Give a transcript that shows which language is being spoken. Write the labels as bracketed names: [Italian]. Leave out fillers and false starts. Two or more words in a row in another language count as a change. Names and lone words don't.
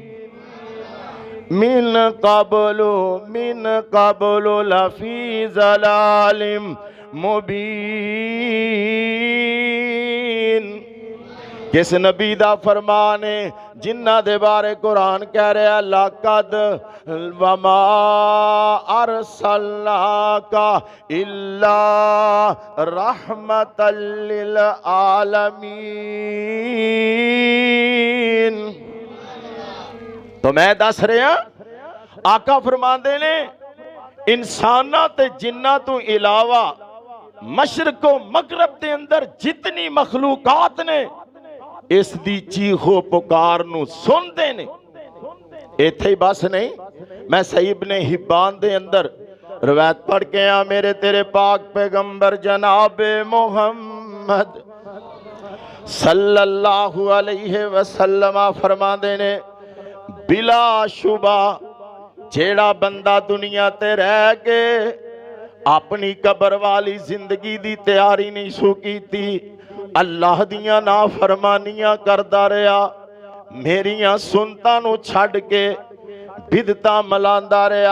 [Arabic] من قبل لفي ضلال مبين. [Punjabi] کس نبی دا فرمان ہے جناں دے بارے قرآن کہہ رہا [Arabic] لقد وما أرسلناك إلا رحمة للعالمين. [Punjabi] تو میں دس رہا آقا فرماتے نے انساناں تے جناں توں علاوہ مشرق و مغرب کے اندر جتنی مخلوقات نے اس دی چیخو پکار نوں سنتے نے. ایتھے ہی بس نہیں میں صحیح ابن حبان دے اندر روایت پڑھ کے آ میرے تیرے پاک پیغمبر جنابِ محمد [Arabic] صلى الله عليه وسلم [Punjabi] فرماتے نے بلا شبہ جیہڑا بندہ دنیا تے رہ کے اپنی قبر والی زندگی دی تیاری نہیں سو کیتی اللہ دیاں نافرمانیاں کردا رہا میریاں سنتاں نوں چھڈ کے بدعتاں ملاندا رہا